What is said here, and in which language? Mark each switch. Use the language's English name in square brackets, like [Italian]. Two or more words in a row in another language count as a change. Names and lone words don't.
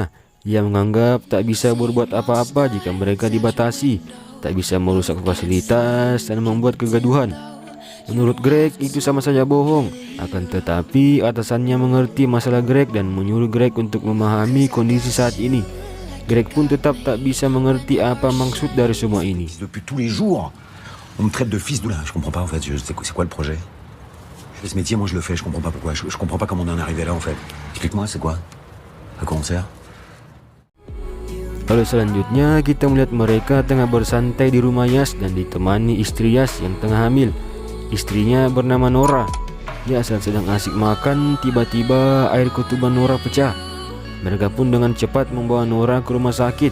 [Indonesian] Ia menganggap tak bisa berbuat apa-apa jika mereka dibatasi, tak bisa merusak fasilitas dan membuat kegaduhan. Menurut Greg, itu sama saja bohong. Akan tetapi atasannya mengerti masalah Greg dan menyuruh Greg untuk memahami kondisi saat ini. Greg pun tetap tak bisa mengerti apa maksud dari semua ini. [French] Depuis tous les jours, on me traite de fils de là. Je comprends pas en fait. C'est quoi le projet? Ce métier, moi je le fais. Je comprends pas pourquoi. Je comprends pas comment on en est arrivé là en fait. Explique-moi, c'est quoi? À quoi on sert? [Indonesian] Lalu selanjutnya kita melihat mereka tengah bersantai di rumah Yas dan ditemani istri Yas yang tengah hamil. Istrinya bernama Nora. Ya, saat sedang asik makan, tiba-tiba air ketuban Nora pecah. Mereka pun dengan cepat membawa Nora ke rumah sakit.